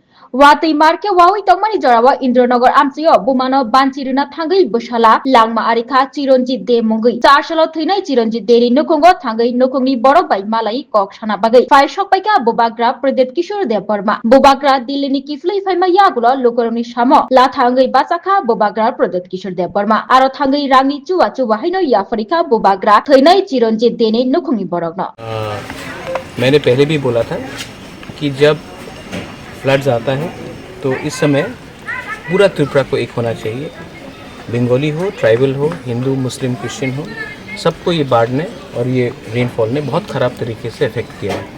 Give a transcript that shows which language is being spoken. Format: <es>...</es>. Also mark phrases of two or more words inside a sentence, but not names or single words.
<trp>Watay marke wawi tongmani jarawa Indranagar amsiyo bumano banchiruna thangai bushala langma arikha Chironjit de mongui 4 salo theinai Chironjit de ni nukungo thangai nukungni borok bai malai kok sana bagai faisok paika bubagra Pradeep Kishore de Burma bubagra Dillini kiflei faima yagulo lukoroni samo la thangai bachakha bubagra Pradeep Kishore de Burma aro thangai rangi chuwa chuwa haino yafarika bubagra theinai Chironjit de ni nukungni borok no</trp> <hi>मैंने पहले भी बोला था कि जब फ्लड्स आता है तो इस समय पूरा त्रिपुरा को एक होना चाहिए। बंगाली हो, ट्राइबल हो, हिंदू, मुस्लिम, क्रिश्चियन हो, सबको ये बाढ़ ने और ये रेनफॉल ने बहुत ख़राब तरीके से अफेक्ट किया है।</hi>